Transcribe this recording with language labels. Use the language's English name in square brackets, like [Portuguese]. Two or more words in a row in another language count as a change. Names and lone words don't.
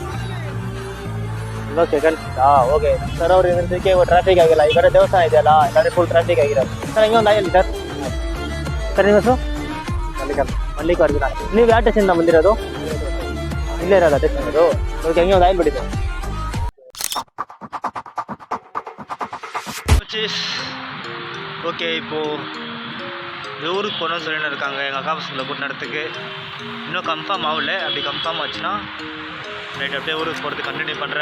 [Kannada] ಇವಾಗ [English] second okay sir [Kannada] ಅವ್ರು ಇದಕ್ಕೆ ಟ್ರಾಫಿಕ್ ಆಗಿಲ್ಲ. ಈ ಕಡೆ ದೇವಸ್ಥಾನ ಇದೆಯಲ್ಲ, ಈ ಕಡೆ ಫುಲ್ ಟ್ರಾಫಿಕ್ ಆಗಿರೋದು. ಸರ್ ಹಿಂಗೆ ಒಂದು ಆಯಲ್ಲಿ ಸರ್. ಸರ್ ನಿಮ್ಮ ಹೆಸರು? ಮಲ್ಲಿಕಾರ್ಜುನ. ನೀವು ಯಾವ ಸ್ಟೇಷನ್ ಬಂದಿರೋದು? ಇಲ್ಲೇ ಇರೋಲ್ಲ ಸ್ಟೇಷನ್ ಅದು. ಓಕೆ ಹಿಂಗೆ ಒಂದು ಆಯಿಲ್ ಬಿಟ್ಟಿದೆ. [Tamil] ஓகே இப்போது ஊருக்கு போகணும்னு சொல்லிட்டு இருக்காங்க எங்கள் அக்கா பசங்களை கூட்டு நடத்துக்கு. இன்னும் கன்ஃபார்ம் ஆகல. அப்படி கன்ஃபார்ம் ஆச்சுன்னா நைட் அப்படியே ஊருக்கு போகிறது கண்டினியூ பண்ணுறேன்.